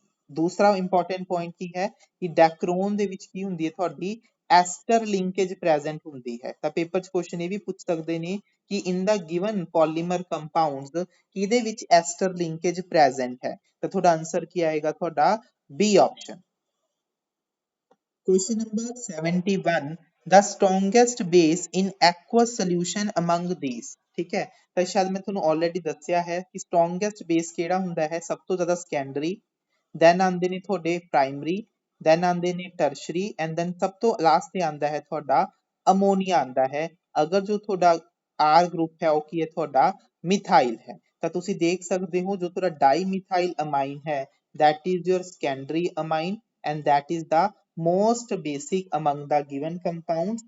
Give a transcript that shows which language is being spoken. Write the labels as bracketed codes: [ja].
[pa] ਦੂਸਰਾ important point ਕੀ ਹੈ ਕਿ ਡੈਕਰੋਨ ਦੇ ਵਿੱਚ ਕੀ ਹੁੰਦੀ ਹੈ ਤੁਹਾਡੀ ਐਸਟਰ ਲਿੰਕੇਜ ਪ੍ਰੈਜ਼ੈਂਟ ਹੁੰਦੀ ਹੈ। ਤਾਂ ਪੇਪਰ 'ਚ ਕੁਐਸਚਨ ਇਹ ਵੀ ਪੁੱਛ ਸਕਦੇ ਨੇ ਕਿ ਇਨ ਦਾ ਗਿਵਨ ਪੋਲੀਮਰ ਕੰਪਾਊਂਡਸ ਕਿਹਦੇ ਵਿੱਚ ਐਸਟਰ ਲਿੰਕੇਜ ਪ੍ਰੈਜ਼ੈਂਟ ਹੈ, ਤਾਂ ਤੁਹਾਡਾ ਆਨਸਰ ਕੀ ਆਏਗਾ ਤੁਹਾਡਾ B option. [en] Question number 71. The strongest base in aqueous solution among these। [pa] ਠੀਕ ਹੈ, ਤਾਂ ਸ਼ਾਇਦ ਮੈਂ ਤੁਹਾਨੂੰ ਆਲਰੇਡੀ ਦੱਸਿਆ ਹੈ ਕਿ strongest base ਕਿਹੜਾ ਹੁੰਦਾ ਹੈ, ਸਭ ਤੋਂ ਜ਼ਿਆਦਾ secondary, then ਆਉਂਦੇ ਨੇ ਤੁਹਾਡੇ ਪ੍ਰਾਇਮਰੀ, then ਆਉਂਦੇ ਨੇ ਟਰਸ਼ਰੀ ਐਂਡ then ਸਭ ਤੋਂ ਲਾਸਟ ਤੇ ਆਉਂਦਾ ਹੈ ਤੁਹਾਡਾ ਅਮੋਨੀਆ ਆਉਂਦਾ ਹੈ। ਅਗਰ ਜੋ ਤੁਹਾਡਾ R ਗਰੁੱਪ ਹੈ ਉਹ ਕੀ ਹੈ ਤੁਹਾਡਾ ਮਿਥਾਈਲ ਹੈ, ਤਾਂ ਤੁਸੀਂ ਦੇਖ ਸਕਦੇ ਹੋ ਜੋ ਤੁਹਾਡਾ ਡਾਈਮਿਥਾਈਲ ਅਮਾਈਨ ਹੈ [en] that is your secondary amine and that is the most basic among the given compounds।